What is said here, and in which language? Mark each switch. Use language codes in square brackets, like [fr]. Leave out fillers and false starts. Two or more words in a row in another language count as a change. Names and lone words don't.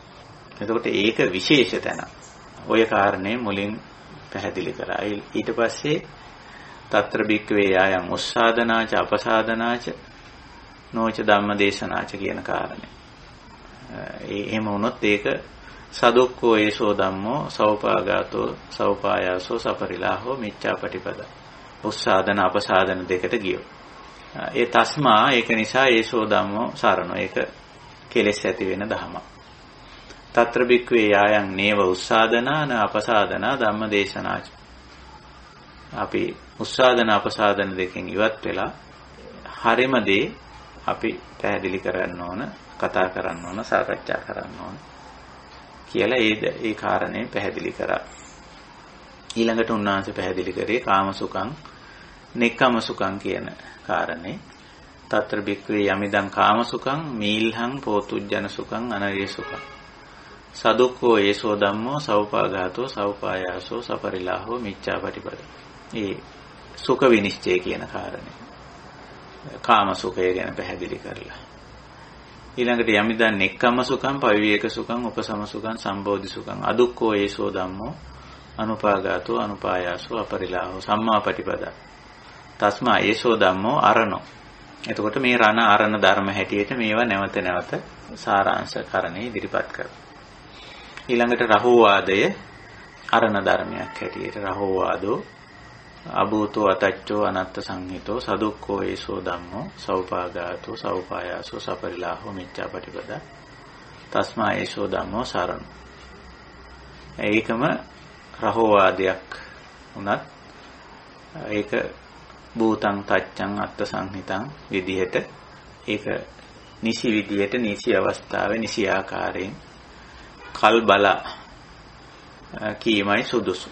[si] එතකොට ඒක විශේෂ තැන. ඔය කාරණේ මුලින් පැහැදිලි කරා. ඊට පස්සේ [pi] తත්‍ර භික්ඛවේ ආයං උස්සාදනාච අපසාදනාච නොච ධම්මදේශනාච [si] කියන කාරණේ. එහෙම වුණොත් ඒක [pi] සදුක්ඛෝ ඒසෝ ධම්මෝ සෞපාගාතෝ සෞපායාසෝ සපරිලාහෝ මිච්ඡාපටිපදා. [si] උස්සාදන අපසාදන දෙකට ගියෝ. ඒ තස්මා ඒක නිසා [pi] ඒසෝ ධම්මෝ සරණෝ. [si] ඒක කෙලෙස් ඇති වෙන ධම. [pi] తත්‍ර භික්ඛවේ ආයං නේව උස්සාදනාන අපසාදනා ධම්මදේශනාච. [si] අපි උස්සාදන අපසාදන දෙකෙන් ඉවත් වෙලා හරිම දේ අපි පැහැදිලි කරන්න ඕන, කතා කරන්න ඕන, සාකච්ඡා කරන්න ඕන කියලා ඒ කාරණේ පැහැදිලි කරා. ඊළඟට උන්වහන්සේ පැහැදිලි කරේ [pi] කාමසුඛං, නෙක්ඛම්සුඛං [si] කියන කාරණේ. [pi] తත්‍ර භික්ඛවේ යමිදං කාමසුඛං, මීල්හං පෝතුජ්ජන සුඛං, අනරිය සුඛං. සදුක්ඛෝ ඒසෝ ධම්මෝ සෞපාඝාතෝ සෞපායාසෝ සපරිලාහෝ මිච්ඡාපටිපද. [si] ඒ සුඛ විනිශ්චය කියන කාරණේ. කාම සුඛය ගැන පැහැදිලි කරලා. [pi] ඊළඟට යමිදන් නෙක්ඛම්ම සුඛං, පවිවේක සුඛං, උපසම සුඛං, සම්බෝධි සුඛං. අදුක්ඛෝ ඒසෝ ධම්මෝ අනුපාඝාතෝ අනුපායාසෝ අපරිලාහෝ සම්මාපටිපදා. තස්මා ඒසෝ ධම්මෝ අරණෝ. [si] එතකොට මේ රණ අරණ ධර්ම හැටියට මේවා නැවත නැවත සාරාංශකරණේ ඉදිරිපත් කරනවා. ඊළඟට රහෝවාදය අරණ ධර්මයක් හැටියට [pi] රහෝවාදෝ අභූතෝ අතච්චෝ අනත්ත සංහිතෝ සදුක්ඛෝ ඒසෝ ධම්මෝ සෞපාඝාතෝ සෞපායාසෝ සපරිලාහෝ මිච්ඡාපටිපදා තස්මා ඒසෝ ධම්මෝ සරණ. [si] ඒකම රහෝවාදයක් උනත් ඒක [pi] භූතං තච්ඡං අත්ත සංහිතං [si] විදිහට ඒක නිසි විදිහට නිසි අවස්ථාවේ නිසි ආකාරයෙන් කල් බලා කීමයි සුදුසු.